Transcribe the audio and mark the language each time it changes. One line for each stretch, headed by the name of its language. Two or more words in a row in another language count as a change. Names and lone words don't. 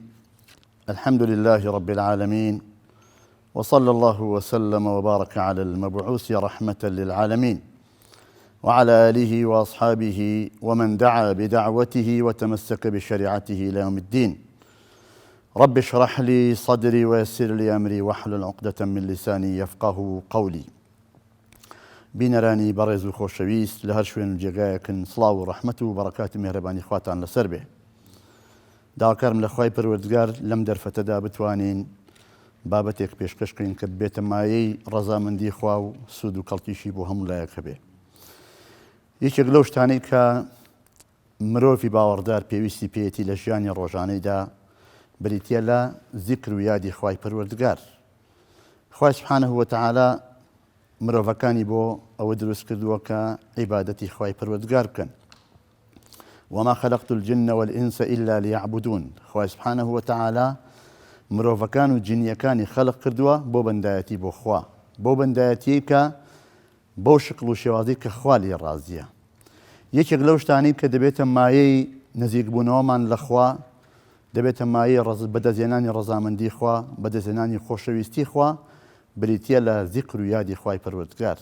Arabic: الحمد لله رب العالمين، وصلى الله وسلم وبارك على المبعوث رحمة للعالمين وعلى آله وأصحابه ومن دعا بدعوته وتمسك بشريعته إلى يوم الدين. رب اشرح لي صدري ويسر لي أمري واحلل عقدة من لساني يفقه قولي.
Central Kurdish: بینەرانی بەڕێز و خۆشەویست لە هەر شوێن و جێگایەکن، سڵاو و ڕەحمەت و بەڕەکاتی میهرەبانی خواتان لەسەر بێ. داواکارم لە خوای پەروەردگار لەم دەرفەتەدا بتوانین بابەتێک پێشکەشکەین کە بێتە مایەی ڕەزامەندی خوا و سوود و کەڵکیشی بۆ هەموو لایەکە بێ. یەکێک لەو شتانەی کە مرۆڤی باوەڕدار پێویستی پێیەتی لە ژیانی ڕۆژانەیدا بریتیە لە زیکر و یادی خوای پەروەردگار. خوای
Arabic: سوبحانەه وتەعالا
Central Kurdish: مرۆڤەکانی بۆ ئەوە دروست کردووە کە عیبادەتی خوای پەروەردگار بکەن.
Arabic: وما خلقت الجن والإنس إلا ليعبدون.
Central Kurdish: خوای
Arabic: سوبحانەه وتەعالا
Central Kurdish: مرۆڤەکان و جنیەکانی خەلق کردووە بۆ بەندایەتی بۆ خوا، بۆ بەندایەتی کە بەو شکل و شێوازی کە خوا لێ ڕازیە. یەکێک لەو شتانی کە دەبێتە مایەی نزیکبوونەوەمان لە خوا، دەبێتە مایەی بەدەستهێنانی ڕەزامەندی خوا، بەدەستهێنانی خۆشەویستی خوا، بریتیە لە زیکر و یادی خوای پەروەردگار.